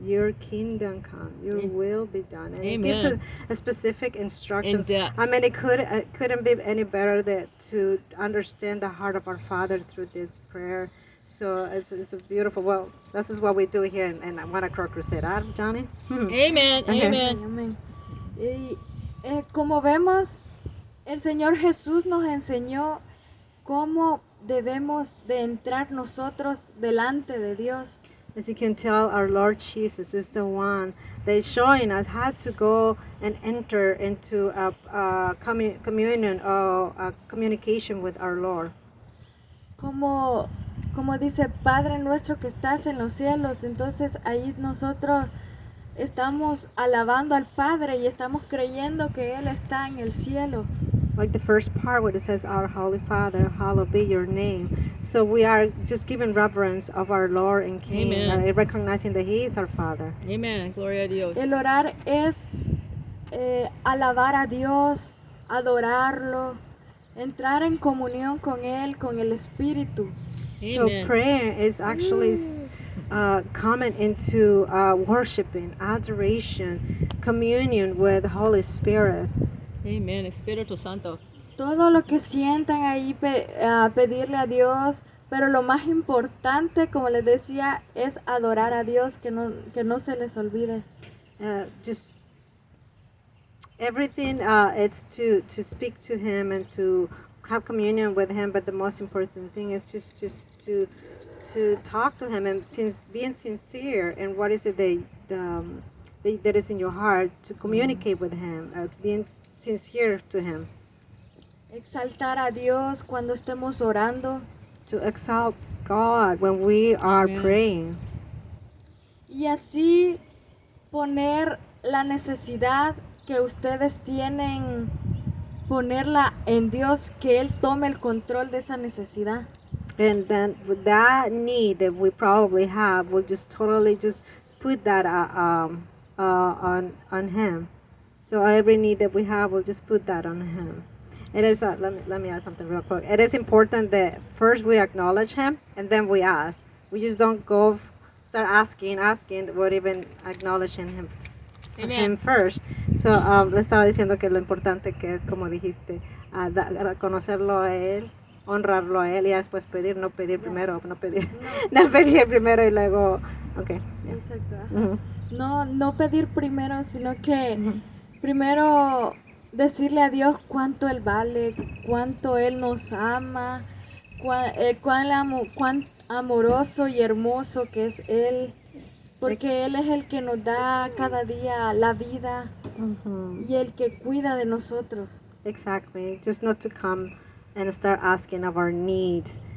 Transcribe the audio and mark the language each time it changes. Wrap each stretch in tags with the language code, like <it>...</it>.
<en>Your kingdom come. Your will be done. And it gives us Amen. a specific instructions. In depth. I mean, it couldn't be any better to understand the heart of our Father through this prayer. So it's a beautiful. Well, this is what we do here in One Across Crusade, huh, Johnny? Amen. Okay. Amen.</en> <es>Amén. Y como vemos, el Señor Jesús nos enseñó cómo debemos de entrar nosotros delante de Dios.</es> <en>As you can tell, our Lord Jesus is the one that is showing us how to go and enter into a communion or a communication with our Lord.</en> <es>Como dice, Padre nuestro que estás en los cielos, entonces ahí nosotros estamos alabando al Padre y estamos creyendo que Él está en el cielo.</es> <en>Like the first part where it says, Our Holy Father, hallowed be your name. So we are just giving reverence of our Lord and King, Amen. recognizing that He is our Father.</en> <es>Amen. Gloria a Dios. El orar es alabar a Dios, adorarlo, entrar en comunión con Él, con el Espíritu.</es> <en>So Amen. prayer is actually coming into worshiping, adoration, communion with the Holy Spirit.</en> <es>Amen. Espíritu Santo. Todo lo que sientan ahí pedirle a Dios, pero lo más importante, como les decía, es adorar a Dios, que no se les olvide.</es> <en>Just everything, it's to speak to Him and to have communion with Him, but the most important thing is just to talk to Him and being sincere in what is it that is in your heart, to communicate with Him, being sincere to Him,</en> <es>Exaltar a Dios cuando estemos orando</es> <en>to exalt God when we are Amen. praying,</en> <es>y así poner la necesidad que ustedes tienen, ponerla en Dios, que Él tome el control de esa necesidad.</es> <en>and then with that need that we probably have, we'll just totally just put that on Him. So every need that we have, we'll just put that on Him. It is let me add something real quick. It is important that first we acknowledge Him and then we ask. We just don't go start asking without even acknowledging Him. Amen. Him first.</en> <es>So le estaba diciendo que lo importante que es, como dijiste, reconocerlo a Él, honrarlo a Él y después pedir, no pedir primero, no pedir primero y luego, okay.</es> <en>Yeah.</en> <es>Exacto. ajá. Mhm. No pedir primero, sino que Mhm. primero decirle a Dios cuánto Él vale, cuánto Él nos ama, cuán amoroso y hermoso que es Él, porque Él es el que nos da cada día la vida Mhm. y el que cuida de nosotros.</es> <en>Exactly. Just not to come and start asking of our needs.</en>